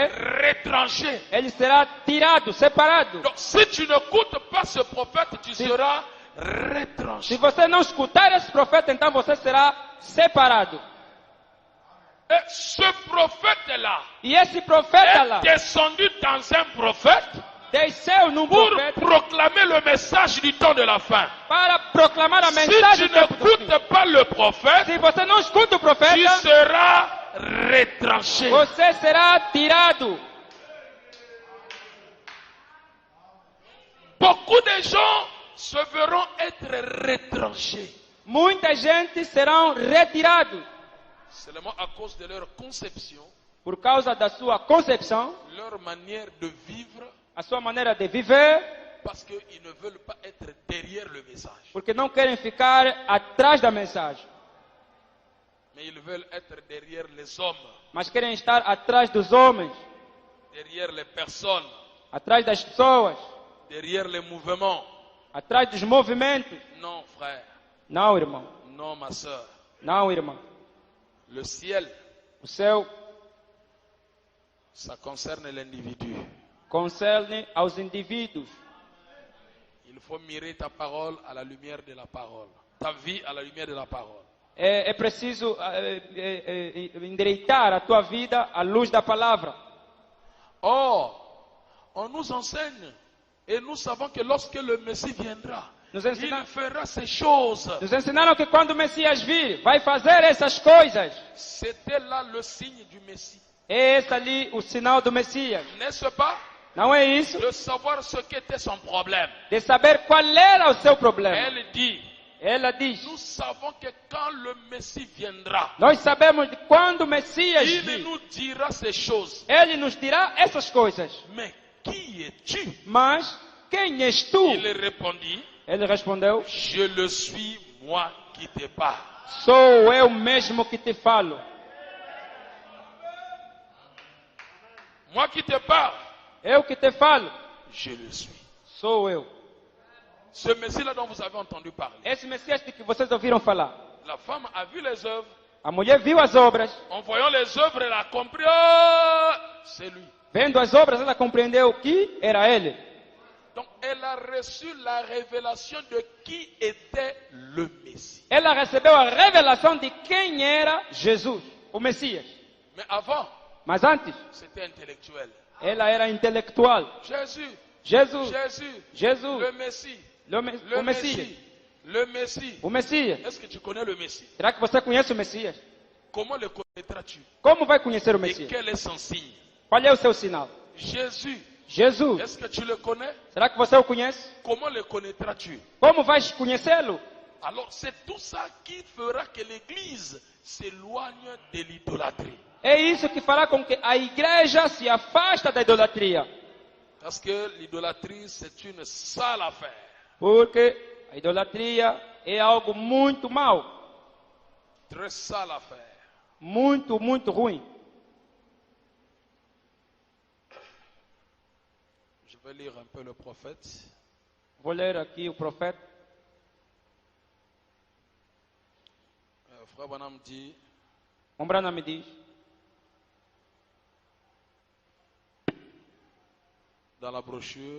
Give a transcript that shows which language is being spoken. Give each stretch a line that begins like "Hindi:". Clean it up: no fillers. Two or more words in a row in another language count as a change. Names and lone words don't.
French: Retranché.
Portuguese: Ele será tirado, separado.
French: Donc si tu n'écoutes pas ce prophète, tu seras retranché.
Portuguese: Se você não escutar esse profeta, então você será separado.
French: Et ce prophète-là
Portuguese: E esse profeta lá
French: est descendu dans un prophète
Portuguese: desceu num
French: pour
Portuguese: profeta
French: proclamer le message du temps de la fin.
Portuguese: para proclamar a
French: Si
Portuguese: mensagem
French: tu
Portuguese: do tempo do fim.
French: n'écoutes pas le prophète,
Portuguese: Se você não escuta o
French: tu
Portuguese: profeta,
French: seras retranché.
Portuguese: você será tirado.
French: Beaucoup de gens se verront être retranchés
Portuguese: Muita gente serão retirados
French: seulement à cause de leur conception,
Portuguese: por causa da sua concepção,
French: leur manière de vivre,
Portuguese: a sua maneira de viver,
French: parce qu'ils ne veulent pas être derrière le message,
Portuguese: porque não querem ficar atrás da mensagem,
French: mais ils veulent être derrière les hommes,
Portuguese: mas querem estar atrás dos homens,
French: derrière les personnes,
Portuguese: atrás das pessoas,
French: derrière les mouvements.
Portuguese: atrás dos movimentos.
French: Non, frère,
Portuguese: Não, irmão.
French: non, ma soeur.
Portuguese: Não, irmão.
French: Le ciel,
Portuguese: O céu
French: ça concerne l'individu.
Portuguese: concerne aos indivíduos.
French: Il faut mirer ta parole à la lumière de la parole, ta vie à la lumière de la parole.
Portuguese: É preciso endireitar a tua vida à luz da palavra.
French: Or, on nous enseigne et nous savons que lorsque le Messie viendra, Nous il
Portuguese: ensina-
French: fera ces choses.
Portuguese: Nos ensinaram que quando o Messias vir, vai fazer essas coisas.
French: C'était là le signe du Messie.
Portuguese: É esse ali o sinal do Messias.
French: N'est-ce pas?
Portuguese: Não é isso?
French: De savoir ce qu'était son problème.
Portuguese: De saber qual era o seu problema.
French: Elle dit,
Portuguese: Ela diz:
French: nous savons que quand le Messie viendra,
Portuguese: nós sabemos de quando o Messias
French: il
Portuguese: vir,
French: nous dira ces choses.
Portuguese: ele nos dirá essas coisas.
French: Mais qui es-tu?
Portuguese: Mas quem és tu?
French: Il répondit,
Portuguese: Ele respondeu:
French: je le suis moi qui te parle.
Portuguese: sou eu mesmo que te falo.
French: Moi qui te parle,
Portuguese: Eu que te falo,
French: je le suis.
Portuguese: sou eu.
French: Ce Messie-là dont vous avez entendu parler.
Portuguese: Esse Messias de que vocês ouviram falar.
French: La femme a vu les œuvres.
Portuguese: A mulher viu as obras.
French: En voyant les œuvres, elle a compris, oh, c'est lui.
Portuguese: Vendo as obras, ela compreendeu que era ele.
French: Donc, elle a reçu la révélation de qui était le Messie.
Portuguese: Ela recebeu a revelação de quem era Jesus, o Messias.
French: Mais avant,
Portuguese: Mas antes,
French: c'était intellectuel.
Portuguese: ela era intelectual.
French: Jésus,
Portuguese: Jesus,
French: Jésus,
Portuguese: Jesus,
French: le Messie,
Portuguese: o
French: le
Portuguese: Messias.
French: Messie, le Messie.
Portuguese: O Messias.
French: Est-ce que tu connais le Messie?
Portuguese: Será que você conhece o Messias?
French: Comment le connaîtras-tu?
Portuguese: Como vai conhecer o
French: Et
Portuguese: Messias?
French: quel est son signe?
Portuguese: Qual é o seu sinal?
French: Jésus,
Portuguese: Jesus.
French: est-ce que tu le connais?
Portuguese: Será que você o conhece?
French: Comment le connaîtras-tu?
Portuguese: Como vais conhecê-lo?
French: Alors, c'est tout ça qui fera que l'Église s'éloigne de l'idolâtrie.
Portuguese: É isso que fará com que a igreja se afasta da idolatria.
French: Parce que l'idolâtrie, c'est une sale affaire.
Portuguese: Porque a idolatria é algo muito mau.
French: Très sale affaire.
Portuguese: Muito, muito ruim.
French: Je vais lire un peu le prophète.
Portuguese: Vou ler aqui o profeta.
French: Frère Branham dit,
Portuguese: Branham me diz,
French: dans la brochure,